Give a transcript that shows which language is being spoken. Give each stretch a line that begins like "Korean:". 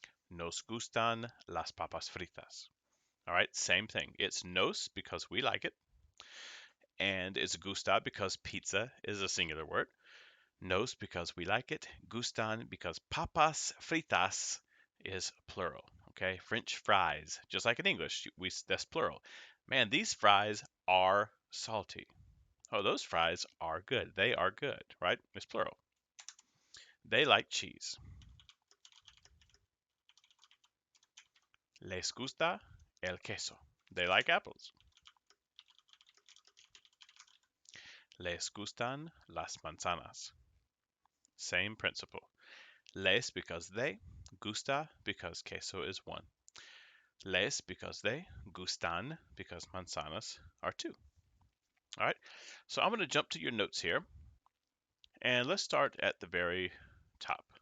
Spanish: Nos gustan las papas fritas.
English: All right, same thing. It's nos because we like it, and it's gusta because pizza is a singular word. Nos because we like it, gustan because papas fritas is plural. Okay, French fries, just like in English, that's plural. Man, these fries are salty. Oh, those fries are good. They are good, right? It's plural. They like cheese.
Spanish: Les gusta el queso.
English: They like apples.
Spanish: Les gustan las manzanas.
English: Same principle. Les because they, gusta because queso is one. Les because they, gustan because manzanas are two. All right, so I'm going to jump to your notes here, and let's start at the very top.